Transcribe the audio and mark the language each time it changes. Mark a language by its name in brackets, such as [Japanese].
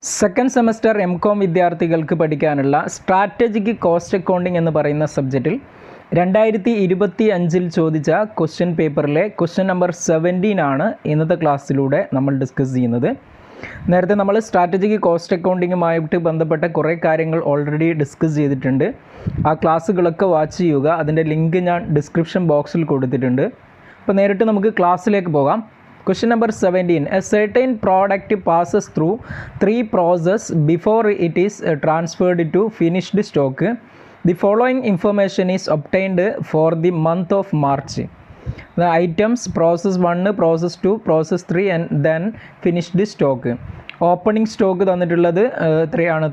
[Malayalam] Second semester എം.കോം വിദ്യാർത്ഥികൾക്ക് പഠിക്കാനുള്ള strategic cost accounting എന്ന് പറയുന്ന സബ്ജക്റ്റിൽ 2025 ചോദിച്ച ക്വസ്റ്റ്യൻ പേപ്പറിലെ ക്വസ്റ്റ്യൻ നമ്പർ 17 ആണ് ഇന്നത്തെ ക്ലാസ്സിലൂടെ നമ്മൾ ഡിസ്കസ് ചെയ്യുന്നത്. നേരത്തെ നമ്മൾ സ്ട്രാറ്റജിക് കോസ്റ്റ് അക്കൗണ്ടിങ്ങുമായിട്ട് ബന്ധപ്പെട്ട കുറേ കാര്യങ്ങൾ ഓൾറെഡി ഡിസ്കസ് ചെയ്തിട്ടുണ്ട്. ആ ക്ലാസ്സുകളൊക്കെ വാച്ച് ചെയ്യുക. അതിൻ്റെ ലിങ്ക് ഞാൻ ഡിസ്ക്രിപ്ഷൻ ബോക്സിൽ കൊടുത്തിട്ടുണ്ട്. അപ്പോൾ നേരിട്ട് നമുക്ക് ക്ലാസ്സിലേക്ക് പോകാം. [English] Question number 17. A certain product passes through three processes before it is transferred to finished stock. The following information is obtained for the month of March. The items process 1, process 2, process 3 and then finished stock. [Malayalam] Opening stock തന്നിട്ടുള്ളത് എത്രയാണ്?